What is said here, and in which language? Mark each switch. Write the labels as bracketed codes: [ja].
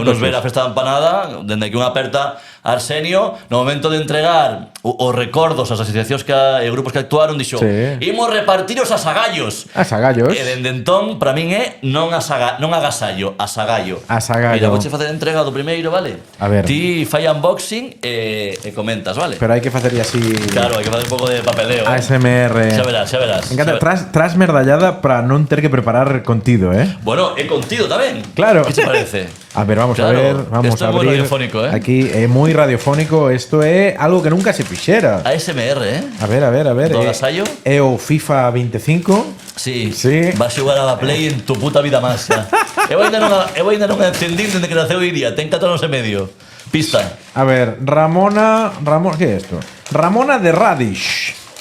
[gl] Veunos ver a festa da empanada, dende que unha aperta Arsenio, no momento de entregar os recordos ás asociacións e grupos que actuaron, dixo, imos repartir os asagallos. Asagallos. E dende entón, para min é non agasallo, asagallo. Mira, vouche facer entrega do primeiro, vale? A ver. Ti fai unboxing e comentas, vale? Pero hai que facerlle así... Claro, hai que facer un pouco de papeleo. ASMR. Xa verás. [es] Me encanta. [gl] Tras merdallada para non ter que preparar contido, Bueno, é contido tamén. Claro. Que te parece? [es] A ver, vamos a ver. Vamos esto a abrir. [gl] Esto é moi radiofónico, Aquí é moi radiofónico. Isto é algo que nunca se fixera. ASMR, A ver. Do agasallo? É o FIFA 25. Sí. Vas xogar [es] a la Play en tu puta vida [gl] máis, xa. Eu ainda non entendín dende que naceu Iria. Ten 4 anos e medio. Pista. [es] A ver, Ramona, ¿qué es esto? Ramona de Radish.